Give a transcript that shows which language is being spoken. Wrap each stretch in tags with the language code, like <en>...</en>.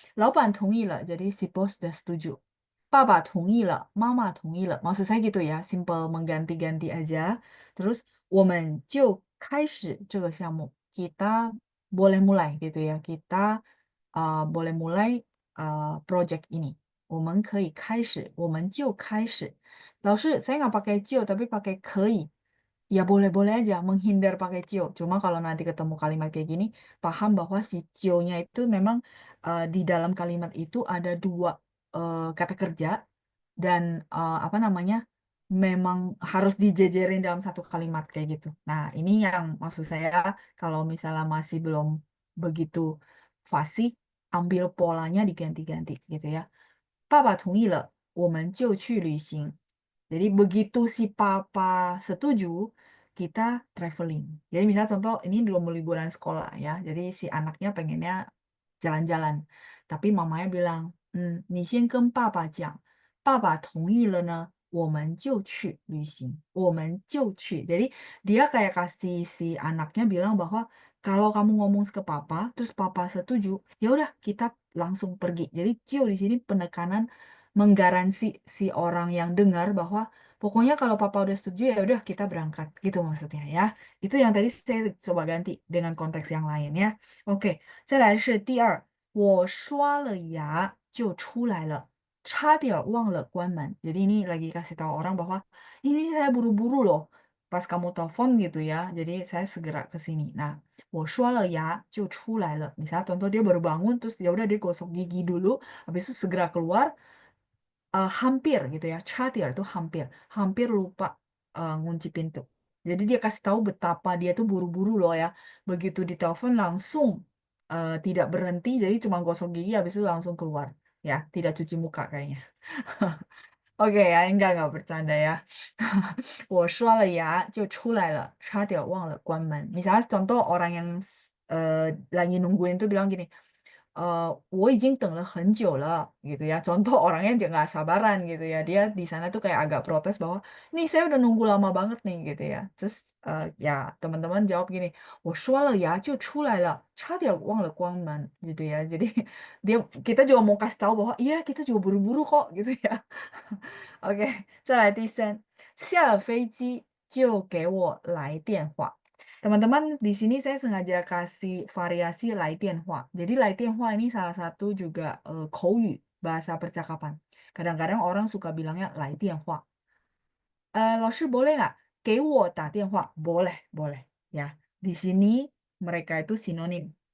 <zh>老板同意了,</zh> <id>jadi si bos sudah setuju.</id> <zh>爸爸同意了，妈妈同意了.</zh> <id>Maksud saya gitu ya, simple mengganti-ganti aja. Terus,</id> <zh>我们就开始这个项目.</zh> <id>Kita boleh mulai gitu ya. Kita boleh mulai project ini.</id> <zh>我们可以开始，我们就开始。</zh> <id>老师, saya nggak pakai 就 tapi pakai 可以. Ya boleh-boleh aja menghindar pakai 就. Cuma kalau nanti ketemu kalimat kayak gini, paham bahwa si 就nya itu memang di dalam kalimat itu ada dua kata kerja dan apa namanya memang harus dijejerin dalam satu kalimat kayak gitu. Nah, ini yang maksud saya kalau misalnya masih belum begitu fasih, ambil polanya diganti-ganti gitu ya.</id> <zh>爸爸同意了，我们就去旅行.</zh> <id>Jadi begitu si papa setuju, kita traveling. Jadi misalnya contoh ini belum liburan sekolah ya. Jadi si anaknya pengennya jalan-jalan. Tapi mamanya bilang,</id> <zh>你先跟爸爸讲，爸爸同意了呢，我们就去旅行，我们就去.</zh> <id>Jadi dia kayak kasih si anaknya bilang bahwa kalau kamu ngomong ke papa, terus papa setuju, ya udah kita langsung pergi. Jadi Cio di sini penekanan menggaransi si orang yang dengar bahwa pokoknya kalau papa udah setuju ya udah kita berangkat gitu maksudnya ya. Itu yang tadi saya coba ganti dengan konteks yang lain ya.</id> <zh>Oke, 再来是第二，我刷了牙就出来了，差点忘了关门.</zh> <id>Jadi ini lagi kasih tahu orang bahwa ini saya buru-buru loh pas kamu telepon gitu ya. Jadi saya segera ke sini.</id> <zh>Nah, 我刷了牙就出来了.</zh> <id>Misalnya contoh dia baru bangun terus ya udah dia gosok gigi dulu, habis itu segera keluar. Hampir gitu ya. Chatir itu hampir, hampir lupa ngunci pintu. Jadi dia kasih tahu betapa dia tuh buru-buru loh ya. Begitu ditelepon langsung tidak berhenti, jadi cuma gosok gigi habis itu langsung keluar. Ya, tidak cuci muka kayaknya. Oke ya, enggak bercanda ya.</id> <zh>我刷了牙就出来了，差点忘了关门.</zh> <id>Misalnya contoh orang yang lagi nungguin tuh bilang gini,</id> <zh>我已经等了很久了</zh> <id>gitu ya. Contoh orangnya juga nggak sabaran gitu ya. Dia di sana tuh kayak agak protes bahwa nih saya udah nunggu lama banget nih gitu ya. Terus ya teman-teman jawab gini,</id> <zh>我刷了牙就出来了，差点忘了关门</zh> <id>gitu ya. Jadi kita juga mau kasih tahu bahwa iya kita juga buru-buru kok gitu ya.</id> <zh>Oke, 再来第三，下了飞机就给我来电话。</zh> <id>Teman-teman, di sini saya sengaja kasih variasi 来电话. Jadi 来电话 ini salah satu juga 口语, bahasa percakapan. Kadang-kadang orang suka bilangnya 来电话.老师 boleh nggak?</id> <zh>给我打电话.</zh> <id>Boleh. Ya, di sini mereka itu sinonim.</id>